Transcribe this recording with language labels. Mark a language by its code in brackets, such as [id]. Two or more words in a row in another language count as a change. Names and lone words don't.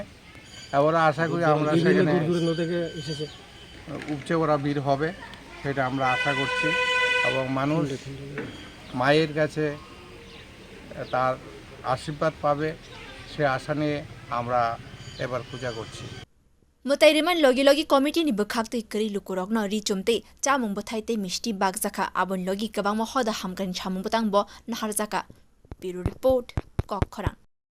[bn] এবার আশা করি আমরা সেখানে উপচে ওরা ভিড় হবে সেটা আমরা আশা করছি এবং মানুষ মায়ের কাছে তার আশীর্বাদ পাবে সে আশা নিয়ে আমরা এবার পূজা করছি। [trp] mwtai logi committee ni bukhak tei kari lukorog no richumte chamung bothai tei misti bagjakha abon logi kabang mo hoda hamkan chamung botang bo naharjaka. [en] Bureau report Kokkhorang.